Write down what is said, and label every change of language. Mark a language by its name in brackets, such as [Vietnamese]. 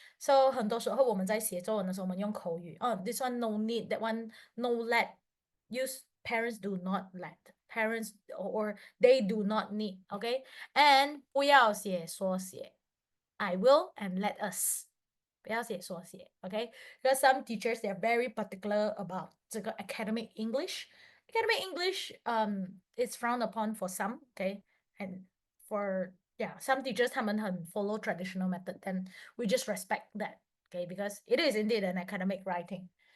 [Chinese] So 很多时候我们在写作文的时候，我们用口语。 [English] This one no need, that one no let. Use parents do not let. Parents or they do not need. [Chinese] Okay, and 不要写缩写。 [English] I will and let us. [Chinese] 不要写缩写。 [English] Okay, because some teachers they are very particular about 这个 academic English. Academic English is frowned upon for some. Okay. And for some teachers [Chinese] 他们很 [English] follow traditional method, and we just respect that, okay, because it is indeed an academic writing.